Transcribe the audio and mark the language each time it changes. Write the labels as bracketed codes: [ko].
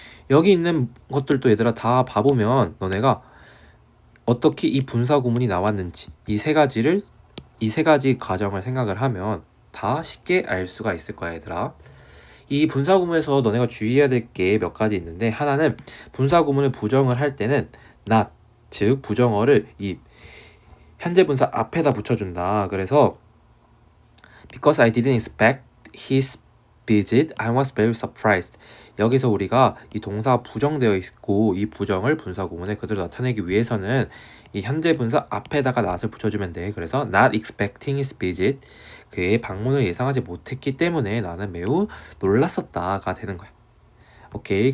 [ko] 여기 있는 것들도 얘들아 다 봐보면 너네가 어떻게 이 분사 구문이 나왔는지 이 세 가지 과정을 생각을 하면 다 쉽게 알 수가 있을 거야 얘들아. 이 분사 구문에서 너네가 주의해야 될 게 몇 가지 있는데, 하나는 분사 구문을 부정을 할 때는 not, 즉 부정어를 이 현재 분사 앞에다 붙여준다. 그래서 [en] because I didn't expect his visit, I was very surprised. [ko] 여기서 우리가 이 동사가 부정되어 있고 이 부정을 분사 구문에 그대로 나타내기 위해서는 이 현재 분사 앞에다가 not을 붙여주면 돼. 그래서 [en] not expecting his visit, [ko] 그의 방문을 예상하지 못했기 때문에 나는 매우 놀랐었다가 되는 거야. 오케이.